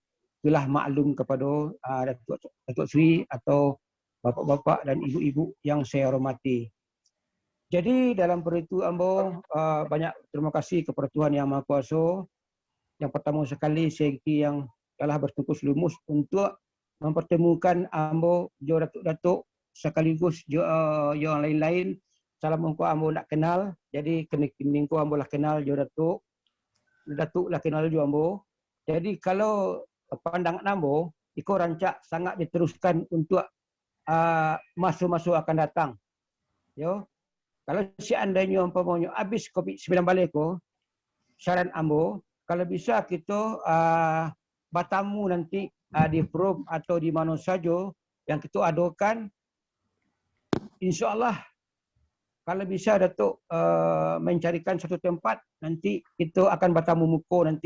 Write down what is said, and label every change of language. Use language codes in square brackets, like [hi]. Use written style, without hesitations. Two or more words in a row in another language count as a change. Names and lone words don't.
[ms] Itulah maklum kepada Datuk Seri atau bapa-bapa dan ibu-ibu yang saya hormati. Jadi dalam peritu ambo banyak terima kasih kepada Tuhan Yang Maha Kuasa. Yang pertama sekali saya yang telah bertungkus lumus untuk mempertemukan ambo jo datuk-datuk sekaligus jo yang lain-lain. [min] Salam mengko ambo nak kenal. Jadi kini ko ambo lah kenal jo datuk lah kenal jo ambo. Jadi kalau pandangan ambo iko rancak sangat diteruskan untuk masa-masa akan datang. Yo. [ms] Kalau seandainya umpamanya habis COVID-19 balik ko, saran ambo, kalau bisa kita bertamu nanti di forum atau di mana saja yang kita adakan, insya-Allah kalau bisa Datuk mencarikan satu tempat, nanti kita akan bertamu muka nanti.